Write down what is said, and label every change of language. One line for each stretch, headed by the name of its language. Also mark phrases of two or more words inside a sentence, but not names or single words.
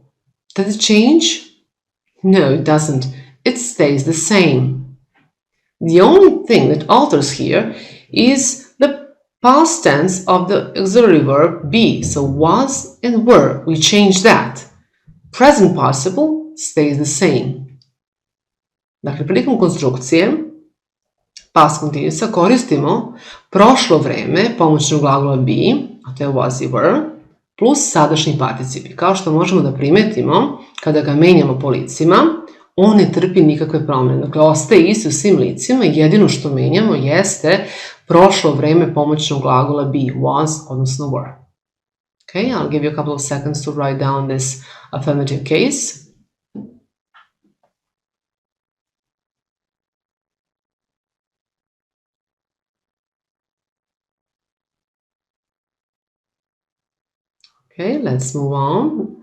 English: Does it change? No, it doesn't. It stays the same. The only thing that alters here is the past tense of the auxiliary verb be. So was and were. We change that. Present participle stays the same.
Serbian: Dakle, prilikom konstrukcije
English: past continuousa
Serbian: koristimo prošlo vreme pomoćnog glagola be, a to je was i were, plus sadašnji participi. Kao što možemo da primetimo, kada ga menjamo po licima, on ne trpi nikakve promjene. Dakle, ostaje isti u svim licima, jedino što menjamo jeste prošlo vreme pomoćnog glagola
English: be, was,
Serbian: odnosno were.
English: Okay, I'll give you a couple of seconds to write down this affirmative case. Okay, let's move on.